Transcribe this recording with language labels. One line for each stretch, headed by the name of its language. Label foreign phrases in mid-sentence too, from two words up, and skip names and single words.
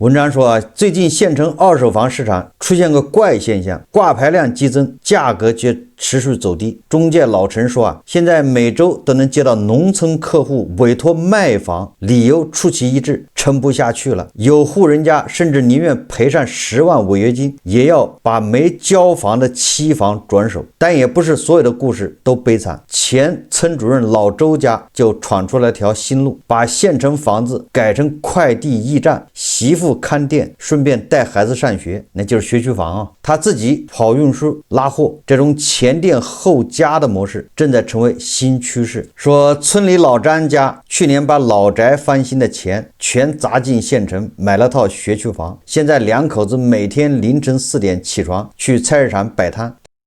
Chinese: 文章說啊，最近縣城二手房市場出現個怪現象，掛牌量激增，價格卻持續走低。中介老陳說啊，現在每周都能接到農村客戶委託賣房，理由出奇一致，撐不下去了。有戶人家甚至寧願賠上10萬違約金，也要把沒交房的期房轉手。但也不是所有的故事都悲慘。前村主任老周家就闖出了條新路，把县城房子改成快遞驿站，媳婦看店，順便帶孩子上学，那就是学区房啊。他自己跑運輸拉貨，這種前店後家的模式正在成为新趨勢。說村裡老張家去年把老宅翻新的錢全砸進縣城，買了套學區房，現在2口子每天凌晨4點起床去菜市場擺攤。